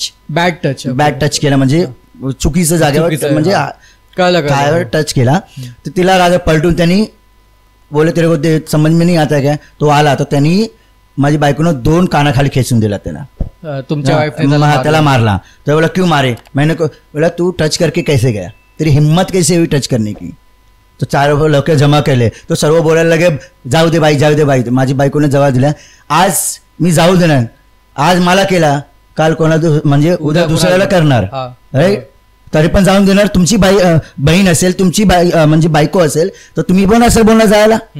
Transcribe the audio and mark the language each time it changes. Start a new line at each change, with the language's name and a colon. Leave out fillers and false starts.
Marathi: Bad touch केला, म्हणजे चुकीच्या जागेवर, म्हणजे टच केला. तर तिला राग पलटून त्यांनी बोले
Hindi: तेरे को ते समज में नहीं आता क्या,
Marathi: तो आला, तर त्यांनी माझी बायकोनं 2 कानाखाली खेचून दिला त्याला, तुमच्या त्याला मारला.
Hindi: तो बोला क्यों मारे, मैंने बोला तू टच करके कैसे गया, तेरी हिम्मत कैसे हुई टच करने की.
Marathi: तो 4 लोक जमा केले, तो सर्व बोलायला लगे जाऊ दे बाई. माझी बायकोने जवाब दिला, आज मी जाऊ देणार, आज मला केला काल म्हणजे उद्या दुसऱ्याला करणार. हा. राईट. तरी पण जाऊन देणार. तुमची बहीण असेल, तुमची म्हणजे बायको असेल, तर तुम्ही पण असं बोलणार जायला.